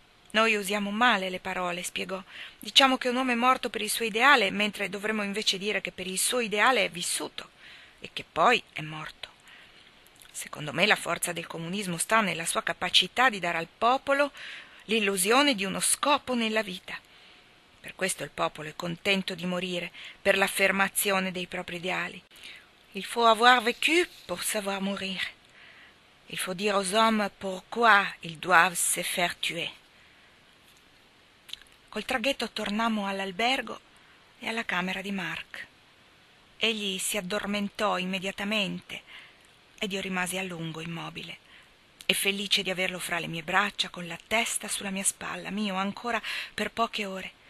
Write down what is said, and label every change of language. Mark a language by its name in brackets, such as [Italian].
[Italian] Noi usiamo male le parole, spiegò. Diciamo che un uomo è morto per il suo ideale, mentre dovremmo invece dire che per il suo ideale è vissuto e che poi è morto. Secondo me la forza del comunismo sta nella sua capacità di dare al popolo l'illusione di uno scopo nella vita. Per questo il popolo è contento di morire, per l'affermazione dei propri ideali. [French] Il faut avoir vécu pour savoir mourir. Il faut dire aux hommes pourquoi ils doivent se faire tuer. [Italian] Col traghetto tornammo all'albergo e alla camera di Mark. Egli si addormentò immediatamente ed io rimasi a lungo immobile e felice di averlo fra le mie braccia, con la testa sulla mia spalla, mio ancora per poche ore.